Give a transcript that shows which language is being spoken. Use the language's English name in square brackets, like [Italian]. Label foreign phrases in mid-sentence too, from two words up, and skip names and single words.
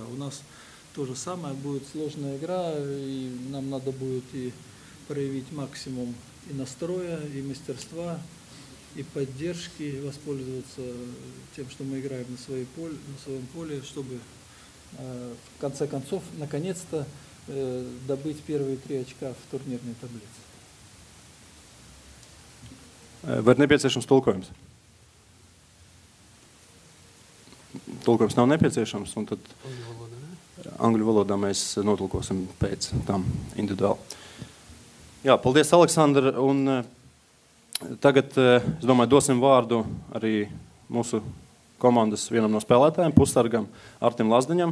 [Russian] У нас то же самое, будет сложная игра, и нам надо будет и проявить максимум и настроя, и мастерства, и поддержки, и воспользоваться тем, что мы играем на своем поле, чтобы в конце концов, наконец-то, добыть первые 3 очка в турнирной таблице. [Latvian] Vai ir nepieciešams tulkojums? Tulkojums nav nepieciešams, un tad angļu valodā mēs notulkosim pēc tam individuāli. Jā, paldies, Aleksandr, un tagad, es domāju, dosim vārdu arī mūsu komandas vienam no spēlētājiem, pussargam Artim Lazdiņam.